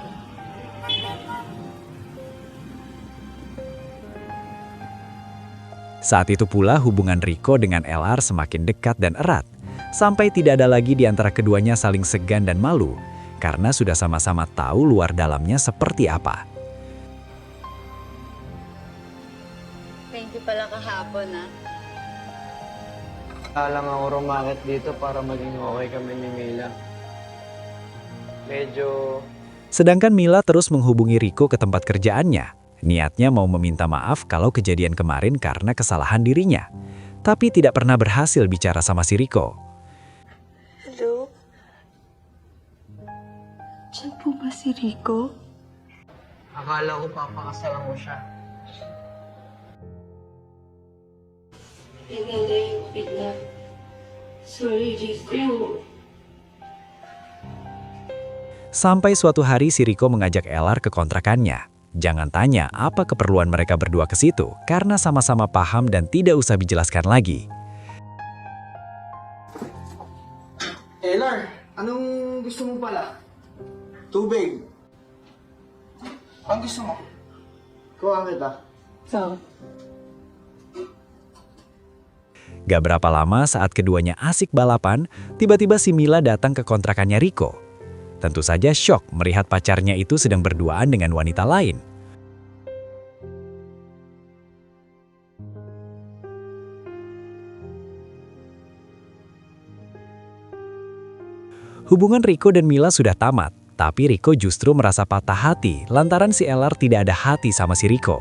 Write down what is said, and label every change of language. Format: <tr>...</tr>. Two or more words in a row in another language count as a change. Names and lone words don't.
<id>Saat itu pula hubungan Riko dengan Elar semakin dekat dan erat, sampai tidak ada lagi di antara keduanya saling segan dan malu, karena sudah sama-sama tahu luar dalamnya seperti apa.</id> <en>Thank you</en> <tl>pala kahapon, ah. Alang ako rumakit dito para maging okay kami ni Mila. Medyo...</tl> <id>Sedangkan Mila terus menghubungi Riko ke tempat kerjaannya. Niatnya mau meminta maaf kalau kejadian kemarin karena kesalahan dirinya. Tapi tidak pernah berhasil bicara sama si Riko.</id> <tl>Hello? Diyan po ba si Rico? Akala ko papakasalan mo siya. Pinalipit na. Sorry, Rico.</tl> <id>Sampai suatu hari si Riko mengajak Elar ke kontrakannya. Jangan tanya apa keperluan mereka berdua ke situ, karena sama-sama paham dan tidak usah dijelaskan lagi.</id> <tl>Elar, anong gusto mo pala? Tubig. Ang gusto mo? Kuha kita. So,</tl> <id>Gak berapa lama saat keduanya asik balapan, tiba-tiba si Mila datang ke kontrakannya Riko. Tentu saja syok melihat pacarnya itu sedang berduaan dengan wanita lain. Hubungan Riko dan Mila sudah tamat, tapi Riko justru merasa patah hati lantaran si Elar tidak ada hati sama si Riko.</id>